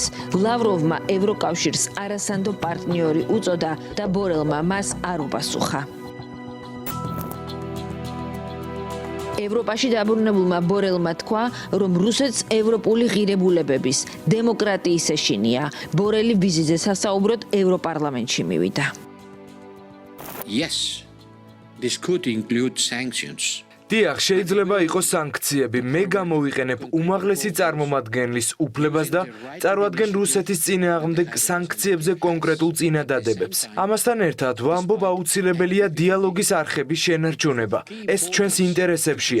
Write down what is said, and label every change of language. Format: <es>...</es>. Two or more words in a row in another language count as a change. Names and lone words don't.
<ka>ლავროვმა ევროკავშირს არასანდო პარტნიორი უწოდა და ბორელმა მას არ უპასუხა. ევროპაში დაბრუნებულმა ბორელმა თქვა, რომ რუსეთს ევროპული ღირებულებების, დემოკრატიის ეშინია. ბორელი ვიზიტზე სასაუბროდ ევროპარლამენტში მივიდა.</ka> <en>Yes, this could include sanctions.</en> <ka>დიახ, შეიძლება იყოს სანქციები. მე გამოვიყენებ უმაღლესი წარმომადგენლის უფლებას და წარვადგენ რუსეთის წინააღმდეგ სანქციებზე კონკრეტულ წინადადებებს. ამასთან ერთად, ვამბობ აუცილებელია დიალოგის არხების შენარჩუნება. ეს ჩვენს ინტერესებშია.</ka>